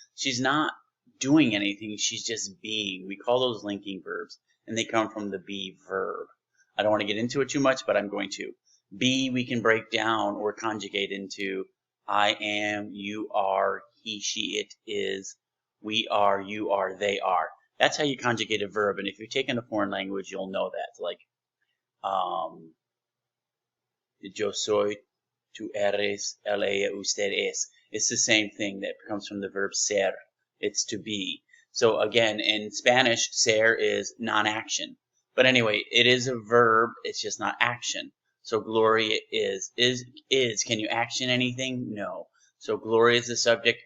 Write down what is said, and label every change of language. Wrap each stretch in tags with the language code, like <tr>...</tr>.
<en>She's not doing anything. She's just being. We call those linking verbs, and they come from the be verb. I don't want to get into it too much, but I'm going to. Be we can break down or conjugate into I am, you are, he, she, it is, we are, you are, they are. That's how you conjugate a verb, and if you're taking a foreign language, you'll know that.</en> <es>Like, yo soy, tú eres, él, ella, usted es.</es> <en>It's the same thing that comes from the verb ser. It's to be. So again, in Spanish, ser is non-action. But anyway, it is a verb. It's just not action. So Gloria is. Can you action anything? No. So Gloria is the subject.</en>